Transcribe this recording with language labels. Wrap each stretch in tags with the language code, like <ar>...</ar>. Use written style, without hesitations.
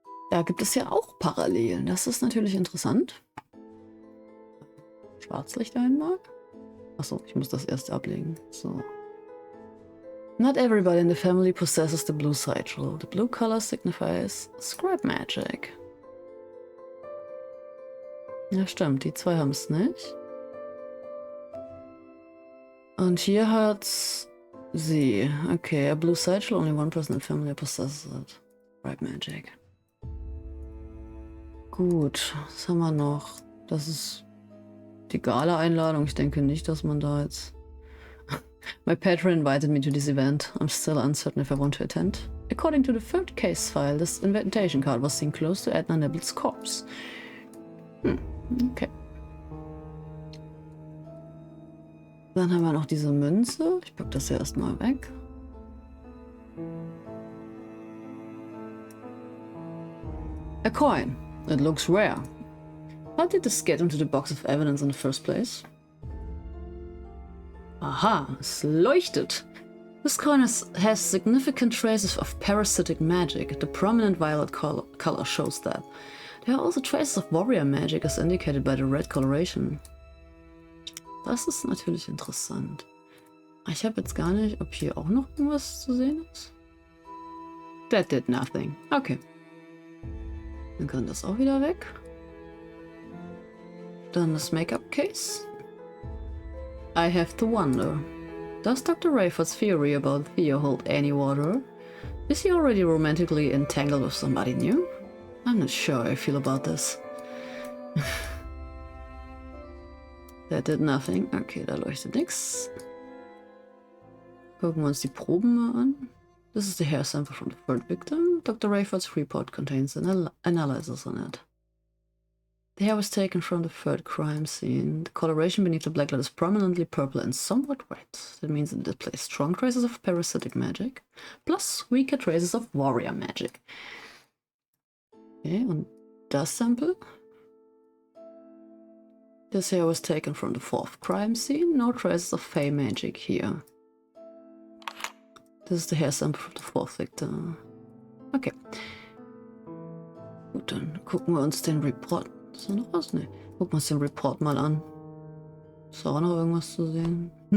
<de>Da gibt es ja auch Parallelen. Das ist natürlich interessant. Schwarzlicht einmal. Achso, ich muss das erst ablegen. So.</de> <en>Not everybody in the family possesses the blue sigil. The blue color signifies scribe magic.</en> <de>Ja, stimmt, die zwei haben es nicht. Und hier hat's sie.</de> <en>Okay, a blue sigil, only one person in the family possesses it. Scribe magic.</en> <de>Gut, was haben wir noch? Das ist die Gala-Einladung. Ich denke nicht, dass man da jetzt...</de> <en>My patron invited me to this event. I'm still uncertain if I want to attend. According to the third case file, this invitation card was seen close to Edna Nebel's corpse. Okay.</en> <de>Dann haben wir noch diese Münze. Ich pack das ja erstmal weg.</de> <en>A coin. It looks rare. How did this get into the box of evidence in the first place?</en> <de>Aha, es leuchtet.</de> <en>This coin has significant traces of parasitic magic. The prominent violet color shows that. There are also traces of warrior magic as indicated by the red coloration.</en> <de>Das ist natürlich interessant. Ich habe jetzt gar nicht, ob hier auch noch irgendwas zu sehen ist.</de> <en>That did nothing.</en> <de>Okay. Dann kann das auch wieder weg.</de> <en>doctor and his makeup case? I have to wonder. Does Dr. Rayford's theory about Theo hold any water? Is he already romantically entangled with somebody new? I'm not sure how I feel about this. That did nothing.</en> <de>Okay, da leuchtet nix. Gucken wir uns die Proben mal an.</de> <en>This is the hair sample from the third victim. Dr. Rayford's report contains an analysis on it. The hair was taken from the third crime scene. The coloration beneath the black light is prominently purple and somewhat red. That means it displays strong traces of parasitic magic, plus weaker traces of warrior magic.</en> <de>Okay, und das Sample?</de> <en>This hair was taken from the fourth crime scene. No traces of fae magic here. This is the hair sample from the fourth victim. Okay.</en> <de>Gut, dann gucken wir uns den Report. Ist da noch was? Ne. Gucken wir uns den Report mal an. Ist da auch noch irgendwas zu sehen?</de>